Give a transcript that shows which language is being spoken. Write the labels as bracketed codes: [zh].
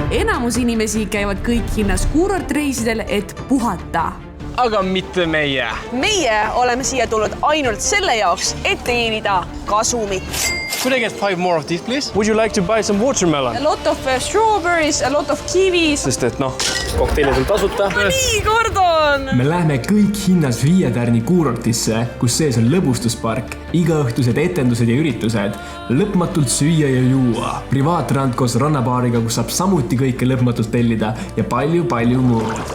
[et] Enamus inimesi käivad kõik hinnas kuurortreisidel, et puhata. Aga mitte meie. Meie oleme siia tulnud ainult selle jaoks, et teenida kasumit. [en] Could I get 5 more of these, please? Would you like to buy some watermelon? A lot of strawberries, a lot of kiwis. [et] Sest et kokteilid on tasuta. Nii, Gordon! Me läheme kõik hinnas 5 tärni kuurortisse, kus sees on lõbustuspark, igaõhtused etendused ja üritused, lõpmatult süüa ja juua, privaatrand koos rannabaariga, kus saab samuti kõike lõpmatult tellida ja palju muud.